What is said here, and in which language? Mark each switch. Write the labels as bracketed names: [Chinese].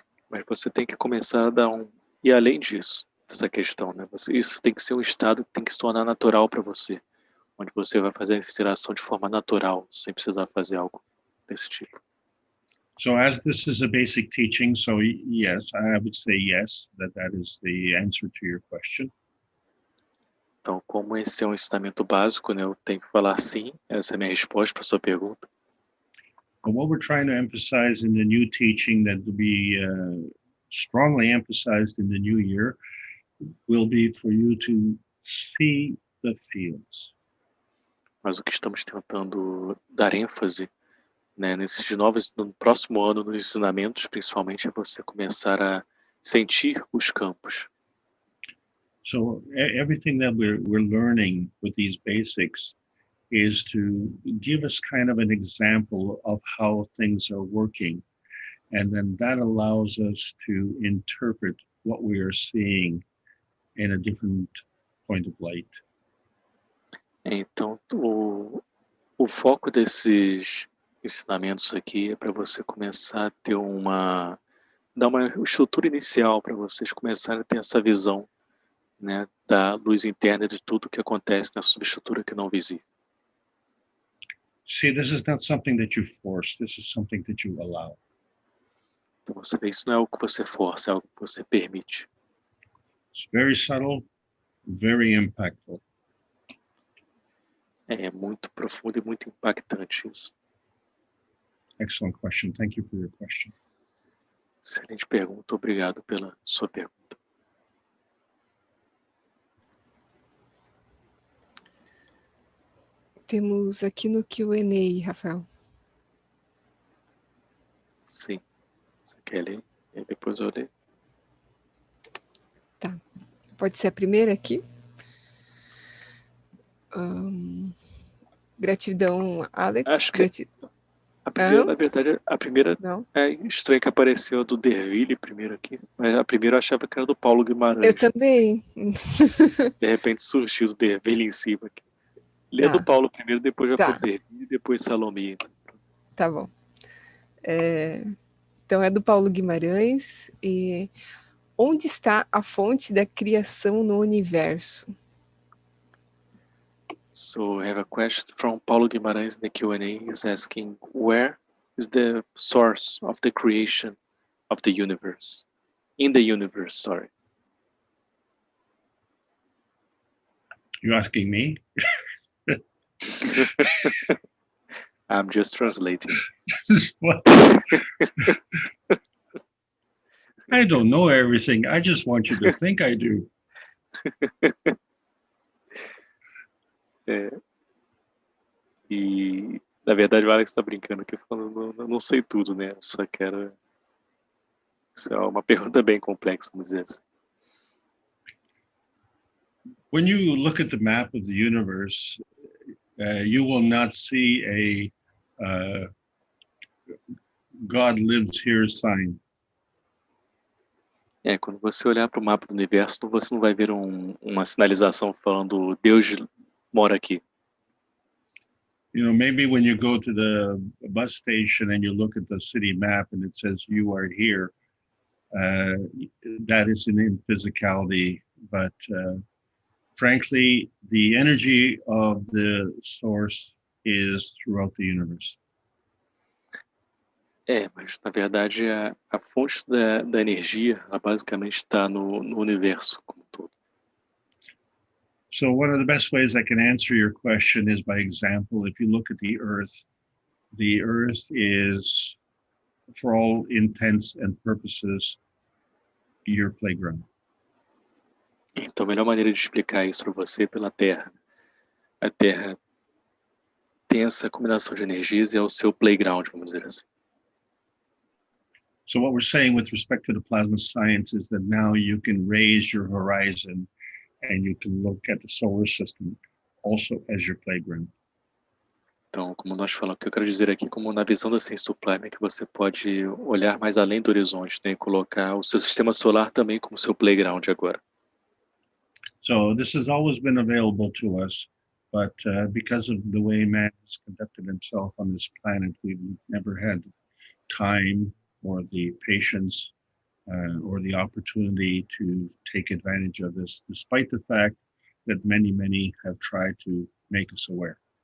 [Portuguese] Mas você tem que começar a dar e além disso, dessa questão, né? Isso tem que ser um estado que tem que se tornar natural para você, onde você vai fazer essa interação de forma natural, sem precisar fazer algo desse tipo. [English] So as this is a basic teaching, so yes, I would say yes, that is the answer to your question. [Portuguese] Então, como esse é um ensinamento básico, né, eu tenho que falar sim, essa é a minha resposta para a sua pergunta. [English] But what we're trying to emphasize in the new teaching that will be strongly emphasized in the new year will be for you to see the fields. [Portuguese] Mas o que estamos tentando dar ênfase, né, no próximo ano, nos ensinamentos, principalmente, é você começar a sentir os campos. [English] So everything that we're learning with these basics is to give us kind of an example of how things are working. And then that allows us to interpret what we are seeing in a different point of light. [Portuguese] Então, o foco desses ensinamentos aqui é para você começar a ter dar uma estrutura inicial para vocês começarem a ter essa visão, né, da luz interna de tudo que acontece na subestrutura que não visível. [English] See, this is not something that you force. This is something that you allow. [Portuguese] Então você vê, isso não é algo que você força, é algo que você permite. [English] It's very subtle, very impactful. [Portuguese] É muito profundo e muito impactante isso. [English] Excellent question. Thank you for your question. [Portuguese] Excelente pergunta. Obrigado pela sua pergunta. Temos aqui no Q&A, Rafael. Sim. Você quer ler? E depois eu leio. Tá. Pode ser a primeira aqui? Gratidão, Alex. Acho que a primeira, na verdade, a primeira não? É estranho que apareceu do Derville primeiro aqui, mas a primeira eu achava que era do Paulo Guimarães. Eu também. De repente surgiu o Derville em cima aqui. Lê do Paulo primeiro, depois já foi Derville, depois Salomia. Tá bom. Então é do Paulo Guimarães. E onde está a fonte da criação no universo? [English] So I have a question from Paulo Guimarães in the Q&A. He's asking, where is the source of the creation of the universe. In the universe, sorry. You asking me? I'm just translating. What? I don't know everything. I just want you to think I do. [Portuguese] E, na verdade, o Alex está brincando aqui, falando, eu não sei tudo, né? Eu só quero... Isso é uma pergunta bem complexa, vamos dizer assim. [English] When you look at the map of the universe, you will not see a God lives here sign. [Portuguese] Quando você olhar para o mapa do universo, você não vai ver uma sinalização falando Deus mora aqui. [English] You know, maybe when you go to the bus station and you look at the city map and it says you are here, that is in physicality, but frankly, the energy of the source is throughout the universe. [Portuguese] Mas na verdade a fonte da energia, ela basicamente está no universo como um todo. [English] So one of the best ways I can answer your question is by example. If you look at the Earth is, for all intents and purposes, your playground. [Portuguese] Então a melhor maneira de explicar isso para você é pela Terra. A Terra tem essa combinação de energias e é o seu playground, vamos dizer assim. [English] So what we're saying with respect to the plasma science is that now you can raise your horizon and you can look at the solar system also as your playground. [Portuguese] Então, como nós falamos, o que eu quero dizer aqui, como na visão da ciência do plasma, é que você pode olhar mais além do horizonte, né, e colocar o seu sistema solar também como seu playground agora. [English] So this has always been available to us, but because of the way man has conducted himself on this planet, we've never had time or the patience or the opportunity to take advantage of this, despite the fact that many have tried to make us aware.